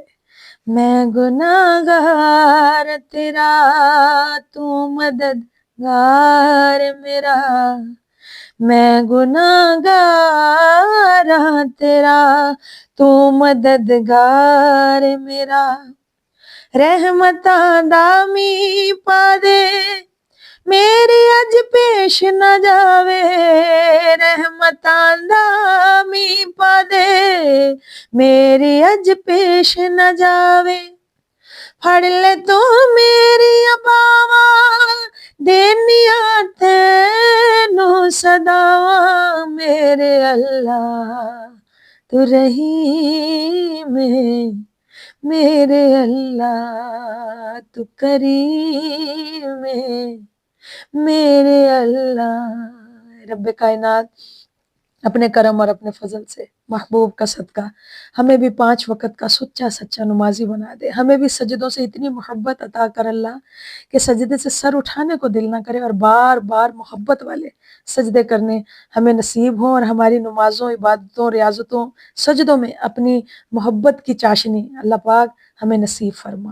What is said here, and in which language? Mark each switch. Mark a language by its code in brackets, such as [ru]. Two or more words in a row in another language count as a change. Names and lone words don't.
[pa] میں گناہ گار تیرا، تو مددگار میرا، میں گناہ گار تیرا، تو مددگار میرا، رحمتاں دامی پا دے میری اج پیش نہ جاوے، رحمتاں دامی پا دے میری اج پیش نہ جاوے، پھڑ لے تو میری باواں دینیاں تینوں صداواں، [ur] میرے اللہ تو رحیم ہے، میرے اللہ تو کریم ہے، میرے اللہ۔ رب کائنات اپنے کرم اور اپنے فضل سے محبوب کا صدقہ ہمیں بھی 5 وقت کا سچا نمازی بنا دے، ہمیں بھی سجدوں سے اتنی محبت عطا کر اللہ کہ سجدے سے سر اٹھانے کو دل نہ کرے، اور بار بار محبت والے سجدے کرنے ہمیں نصیب ہوں، اور ہماری نمازوں، عبادتوں، ریاضتوں، سجدوں میں اپنی محبت کی چاشنی اللہ پاک ہمیں نصیب فرما۔